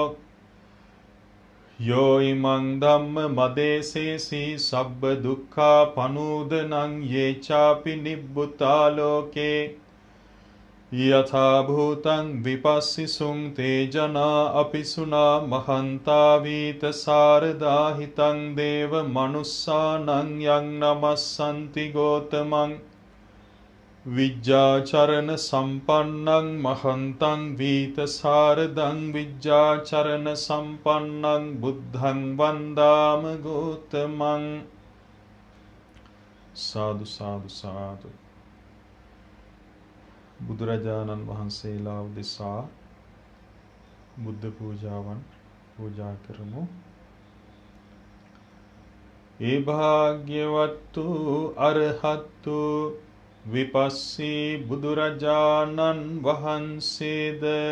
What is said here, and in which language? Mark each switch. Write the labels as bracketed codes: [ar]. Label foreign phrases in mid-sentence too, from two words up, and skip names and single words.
[pi] यो इमं धम्ममदेशेषि सब्बदुःखापनूदनं ये चापि निब्बुता लोके यथा भूतं विपश्सिसुं ते जना अपि सुना महन्तावीतशारदाहितं देव मनुष्यानं यं नमस्सन्ति गौतमं विद्याचरण संपन्नं महन्तं वीतशारदं विद्याचरण संपन्नं बुद्धं वन्दाम गौतमं। साधु साधु साधु। [si] බුදුරජාණන් වහන්සේලා උදෙසා බුද්ධ පූජාවන් පූජා කරමු. ඒ [pi] භාග්‍යවත්තු අරහත්තු [si] විපස්සී බුදුරජාණන් වහන්සේද